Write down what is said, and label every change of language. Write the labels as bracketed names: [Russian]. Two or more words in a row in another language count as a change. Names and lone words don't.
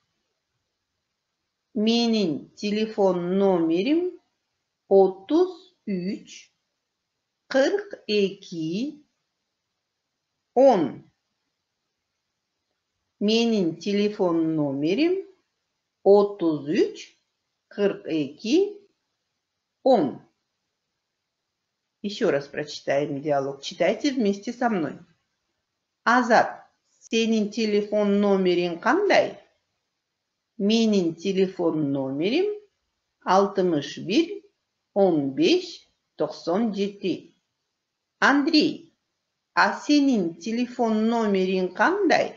[Kyrgyz] Менин телефон номерим 33 42 10. Менин телефон номерим 33 42 10. [Russian] Еще раз прочитаем диалог. Читайте вместе со мной. [Kyrgyz] Азат, сенин телефон номерин кандай? Менин телефон номерим 61 15 97. Андрей, а сенин телефон номерин кандай?